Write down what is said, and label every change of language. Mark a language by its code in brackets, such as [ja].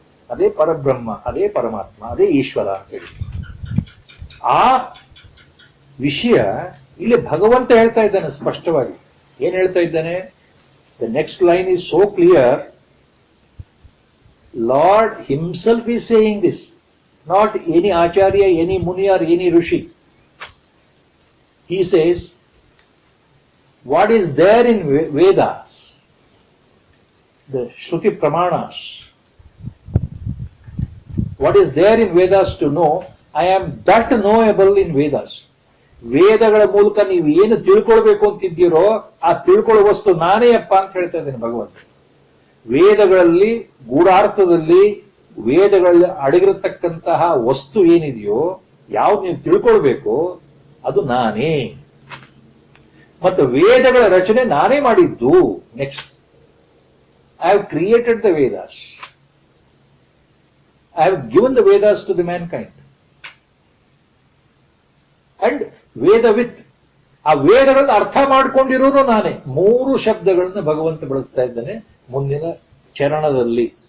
[kn] ಅದೇ ಪರಬ್ರಹ್ಮ, ಅದೇ ಪರಮಾತ್ಮ, ಅದೇ ಈಶ್ವರ ಅಂತ ಹೇಳಿ. ಆ ವಿಷಯ ಇಲ್ಲಿ ಭಗವಂತ ಹೇಳ್ತಾ ಇದ್ದಾನೆ ಸ್ಪಷ್ಟವಾಗಿ. ಏನ್ ಹೇಳ್ತಾ ಇದ್ದಾನೆ? [en] The next line is so clear. Lord himself is saying this, not any acharya, any muni or any rishi. He says, what is there in Vedas, the Shruti Pramanas, what is there in Vedas to know, I am that knowable in Vedas. [kn] ವೇದಗಳ ಮೂಲಕ ನೀವು ಏನು ತಿಳ್ಕೊಳ್ಬೇಕು ಅಂತಿದ್ದೀರೋ ಆ ತಿಳ್ಕೊಳ್ಳೋ ವಸ್ತು ನಾನೇ ಅಪ್ಪ ಅಂತ ಹೇಳ್ತಾ ಇದ್ದೇನೆ ಭಗವಂತ. ವೇದಗಳಲ್ಲಿ ಗೂಢಾರ್ಥದಲ್ಲಿ ವೇದಗಳಲ್ಲಿ ಅಡಗಿರತಕ್ಕಂತಹ ವಸ್ತು ಏನಿದೆಯೋ, ಯಾವ್ದು ನೀವು ತಿಳ್ಕೊಳ್ಬೇಕು ಅದು ನಾನೇ. ಮತ್ತು ವೇದಗಳ ರಚನೆ ನಾನೇ ಮಾಡಿದ್ದು. [en] Next, I have created the Vedas. I have given the Vedas to the mankind. [kn] And Vedavit, ಆ ವೇದಗಳನ್ನು ಅರ್ಥ ಮಾಡಿಕೊಂಡಿರೋನು ನಾನೇ. 3 ಶಬ್ದಗಳನ್ನು ಭಗವಂತ ಬಳಸ್ತಾ ಇದ್ದಾನೆ ಮುಂದಿನ ಚರಣದಲ್ಲಿ.